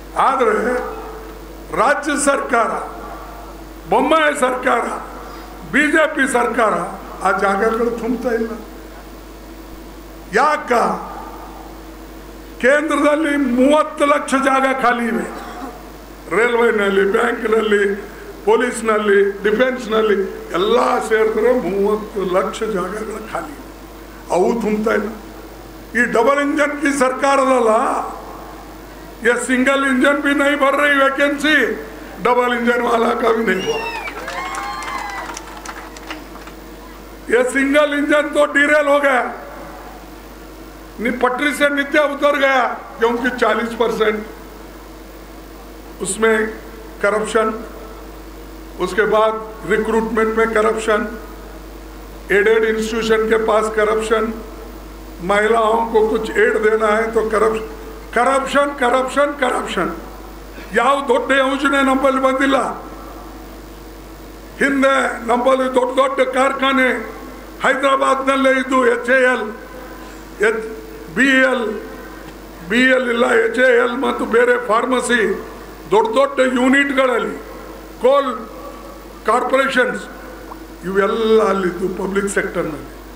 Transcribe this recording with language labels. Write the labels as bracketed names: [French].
[Kannada] ಆದರೆ ರಾಜ್ಯ ಸರ್ಕಾರ, ಬೊಮ್ಮಾಯಿ ಸರ್ಕಾರ, BJP ಸರ್ಕಾರ ಆ ಜಾಗಗಳು ತುಂಬುತ್ತಾ ಇಲ್ಲ. ಯಾಕ? ಕೇಂದ್ರದಲ್ಲಿ 30 ಲಕ್ಷ ಜಾಗ ಖಾಲಿ ಇವೆ. ರೈಲ್ವೆನಲ್ಲಿ, ಬ್ಯಾಂಕ್ನಲ್ಲಿ, ಪೊಲೀಸ್ನಲ್ಲಿ, ಡಿಫೆನ್ಸ್ನಲ್ಲಿ ಎಲ್ಲ ಸೇರಿದ್ರೆ 30 ಲಕ್ಷ ಜಾಗಗಳ ಖಾಲಿ, ಅವು ತುಂಬತಾ ಇಲ್ಲ. [Hindi] ಈ डबल इंजन की सरकार अल्ला, ये सिंगल इंजन भी नहीं भर रही वैकेंसी, डबल इंजन वाला का भी नहीं हुआ. ये सिंगल इंजन तो डीरेल हो गया, पटरी से नीचे उतर गया, क्योंकि 40% उसमें करप्शन, उसके बाद रिक्रूटमेंट में करप्शन, एडेड इंस्टीट्यूशन के पास करप्शन, महिलाओं को कुछ एड देना है तो करप्शन करप्शन करप्शन करप्शन. [Kannada] ಯಾವ ದೊಡ್ಡ ಯೋಜನೆ ನಮ್ಮಲ್ಲಿ ಬಂದಿಲ್ಲ. ಹಿಂದೆ ನಮ್ಮಲ್ಲಿ ದೊಡ್ಡ ದೊಡ್ಡ ಕಾರ್ಖಾನೆ ಹೈದರಾಬಾದ್ನಲ್ಲೇ ಇದ್ದು, HAL, BL ಇಲ್ಲ, HAL ಮತ್ತು ಬೇರೆ ಫಾರ್ಮಸಿ ದೊಡ್ಡ ದೊಡ್ಡ ಯೂನಿಟ್ಗಳಲ್ಲಿ, ಕೋಲ್ ಕಾರ್ಪೊರೇಷನ್ಸ್ ಇವೆಲ್ಲ ಅಲ್ಲಿದ್ದು ಪಬ್ಲಿಕ್ ಸೆಕ್ಟರ್ನಲ್ಲಿ.